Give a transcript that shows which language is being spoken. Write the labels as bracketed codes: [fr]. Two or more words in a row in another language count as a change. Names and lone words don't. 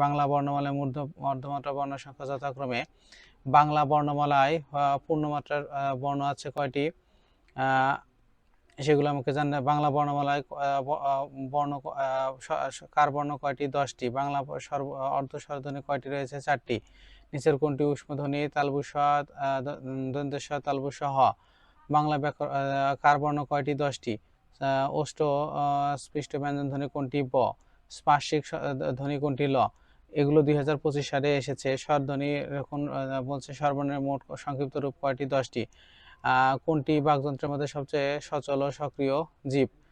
[bn] বাংলা বর্ণমালায় মধ্যমাত্রা বর্ণ সংখ্যা যথাক্রমে। বাংলা বর্ণমালায় পূর্ণমাত্রার বর্ণ আছে কয়টি? সেগুলো আমাকে জানতে। বাংলা বর্ণমালায় বর্ণ কার বর্ণ কয়টি? 10টি। বাংলা অর্ধ স্বরধ্বনি কয়টি রয়েছে? 4টি। নিচের কোনটি ঊষ্মধ্বনি? তালবুস দন্তেস তালবুস হ। বাংলা কার বর্ণ কয়টি? 10টি। অষ্ট স্পৃষ্ট ব্যঞ্জন ধ্বনি কোনটি? ব। স্পার্শিক ধ্বনি কোনটি? ল। এগুলো 2025 সালে এসেছে। স্বরধ্বনি এখন বলছে স্বরবর্ণের মোট সংক্ষিপ্ত রূপ কয়টি? 10টি। কোনটি বাকযন্ত্রের মধ্যে সবচেয়ে সচল ও সক্রিয় জীব?